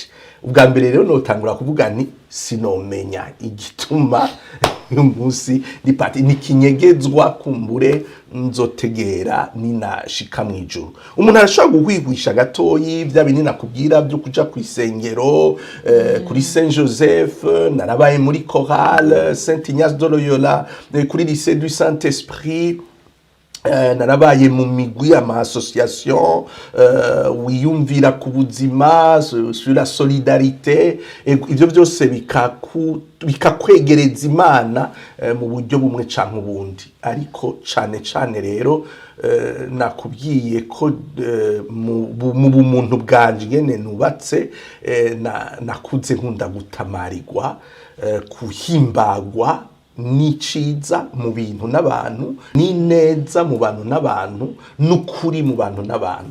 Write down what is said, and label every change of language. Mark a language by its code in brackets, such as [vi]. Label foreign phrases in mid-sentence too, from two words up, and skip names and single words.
[rn] Ubwa mbere rero notangura kuvuga nti sinomenya igituma uyu munsi ni pati nikinyegezwa kumbure nzotegera ninashika mwijuru. Umuntu arashobora guhwigwisha gatoyi bya binini nakubwira byo kuja ku isengero, kuri Saint Joseph, narabaye muri chorale Saint Ignace de Loyola, kuri lycée du Saint-Esprit, narabaye mu migwi ama association wiyumvira ku buzima, [fr] sur la solidarité. [rn] Ivyo byose bikakwegereza Imana mu buryo bumwe canke ubundi. Ariko cane rero nakubwiye ko mu bumuntu bwanje ngene nubatse, nakuze nkunda gutamarirwa, kuhimbagwa n'iciza mu bintu n'abantu, n'ineza mu bantu n'abantu, n'ukuri mu bantu n'abantu.